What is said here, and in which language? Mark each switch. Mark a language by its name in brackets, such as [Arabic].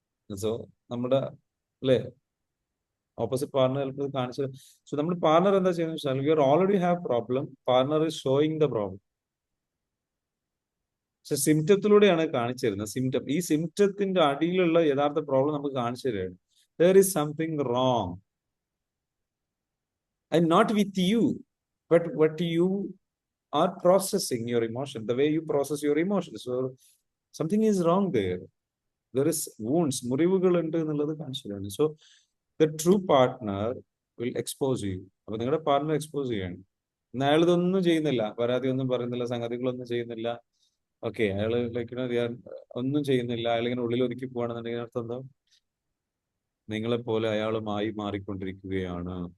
[Malayalam] So നമ്മുടെ അല്ലേ opposite partner ചിലപ്പോൾ കാണിച്ചത്. സോ നമ്മുടെ പാർട്ണർ എന്താ ചെയ്യുന്നത് വെച്ചാൽ, [English] You are already have problem, partner is showing the problem. [Malayalam] പക്ഷെ സിംറ്റത്തിലൂടെയാണ് കാണിച്ചു തരുന്നത്. സിംറ്റം, ഈ സിംറ്റത്തിന്റെ അടിയിലുള്ള യഥാർത്ഥ പ്രോബ്ലം നമുക്ക് കാണിച്ചു തരുകയാണ്. [English] There is something wrong, and not with you, but what you are processing your emotion, the way you process your emotions. So something is wrong there. There is wounds, [Malayalam] മുറിവുകൾ ഉണ്ട് എന്നുള്ളത് കാണിച്ചു തരുകയാണ്. [English] So the true partner will expose you. [Malayalam] അപ്പൊ നിങ്ങളുടെ partner expose ചെയ്യാണ്. എന്നാൽ അയാൾ ഇതൊന്നും ചെയ്യുന്നില്ല, പരാതി ഒന്നും പറയുന്നില്ല, സംഗതികളൊന്നും ചെയ്യുന്നില്ല. ഓക്കെ, അയാള് ലൈക്ക് ഒന്നും ചെയ്യുന്നില്ല, അയാൾ ഇങ്ങനെ ഉള്ളിൽ ഒതുക്കി പോവാണെന്നുണ്ടെങ്കിൽ അർത്ഥം എന്താ? നിങ്ങളെപ്പോലെ അയാളുമായി മാറിക്കൊണ്ടിരിക്കുകയാണ്.